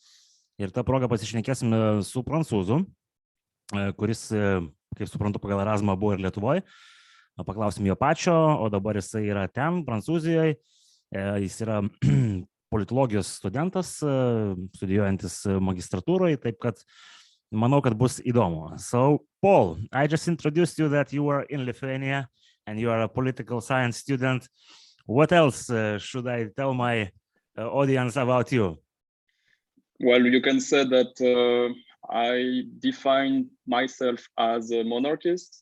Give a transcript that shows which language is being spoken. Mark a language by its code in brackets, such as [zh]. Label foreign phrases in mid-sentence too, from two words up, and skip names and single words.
[lt] Ir tą progą pasišnekėsim su prancūzu, kuris, kaip suprantu, pagal Erasmą buvo ir Lietuvoje. Paklausim jo pačio, o dabar jisai yra ten, Prancūzijoje. Jis yra politologijos studentas, studijuojantis magistratūroje, taip kad manau, kad bus įdomu. [en] So, Paul, I just introduced you that you are in Lithuania and you are a political science student. What else should I tell my audience about you? Well, you can say that I define myself as a monarchist.